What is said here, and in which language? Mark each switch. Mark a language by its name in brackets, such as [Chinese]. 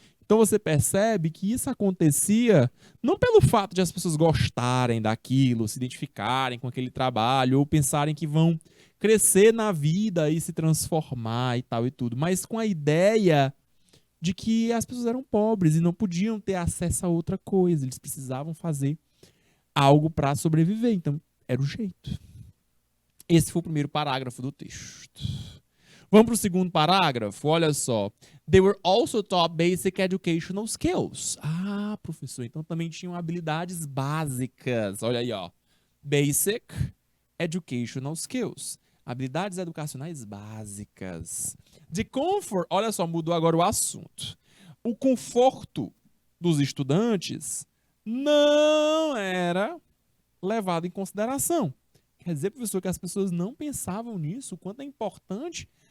[Portuguese] Então você percebe que isso acontecia não pelo fato de as pessoas gostarem daquilo, se identificarem com aquele trabalho, ou pensarem que vão crescer na vida e se transformar e tal e tudo, mas com a ideia de que as pessoas eram pobres e não podiam ter acesso a outra coisa, eles precisavam fazer algo para sobreviver, então era o jeito. Esse foi o primeiro parágrafo do texto. Vamos para o segundo parágrafo, olha só. [English] They were also taught basic educational skills. [Portuguese] Ah, professor, então também tinham habilidades básicas. Olha aí, ó. [English] Basic educational skills. [Portuguese] Habilidades educacionais básicas. [English] The comfort, [Portuguese] olha só, mudou agora o assunto. O conforto dos estudantes não era levado em consideração. Quer dizer, professor, que as pessoas não pensavam nisso, o quanto é importante.